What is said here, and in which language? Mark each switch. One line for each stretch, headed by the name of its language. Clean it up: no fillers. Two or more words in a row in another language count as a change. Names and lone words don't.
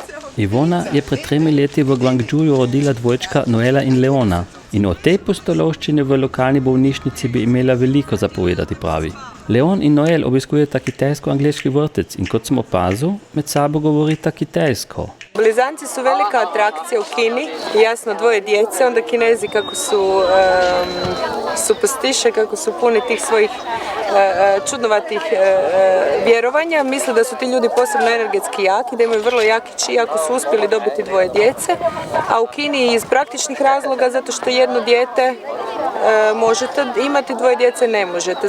Slovenian: Ivona je pred 3 leti v Guangzhouju rodila dvojčka Noela in Leona. In o tej pustolovščini v lokalni bolnišnici bi imela veliko zapovedati, pravi. Leon in Noel obiskujeta kitajsko-angleški vrtec in kot sem opazil, med sabo govorita kitajsko.
Croatian: Blizanci su velika atrakcija u Kini, jasno dvoje djece, onda Kinezi kako su superstiše, kako su puni tih svojih čudnovatih vjerovanja, misle da su ti ljudi posebno energetski jaki, da imaju vrlo jaki čij ako su uspjeli dobiti dvoje djece, a u Kini iz praktičnih razloga zato što jedno dijete možete imati, dvoje djece ne možete.